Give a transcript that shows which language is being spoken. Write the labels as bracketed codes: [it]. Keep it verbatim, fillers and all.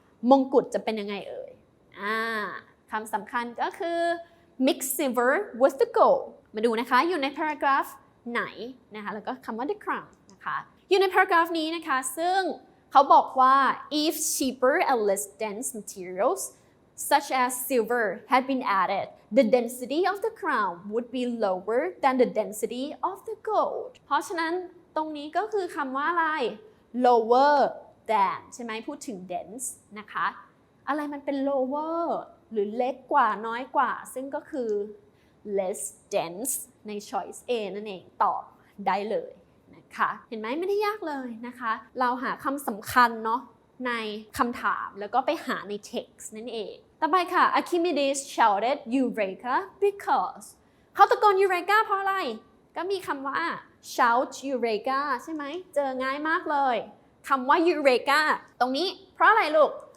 [th] มงกุฎจะเป็นยังไงเอ่ยอ่าคำสำคัญก็คือ [en] mix silver with the gold [th] มาดูนะคะอยู่ใน paragraph ไหนนะคะแล้วก็คำว่า the crown นะคะอยู่ใน paragraph นี้นะคะซึ่งเขาบอกว่า [en] if cheaper and less dense materials such as silver, had been added, the density of the crown would be lower than the density of the gold. [th] เพราะฉะนั้นตรงนี้ก็คือคำว่าอะไร lower than ใช่ไหมพูดถึง dense นะคะอะไรมันเป็น lower หรือเล็กกว่าน้อยกว่าซึ่งก็คือ less dense ใน choice A นั่นเองตอบได้เลยนะคะเห็นไหมไม่ได้ยากเลยนะคะเราหาคำสำคัญเนาะในคำถามแล้วก็ไปหาใน text นั่นเองต่อไปค่ะ [en] Archimedes shouted Eureka because [th] เขาตะโกน Eureka เพราะอะไรก็มีคำว่า shout Eureka ใช่ไหมเจอง่ายมากเลยคำว่า Eureka ตรงนี้เพราะอะไรลูก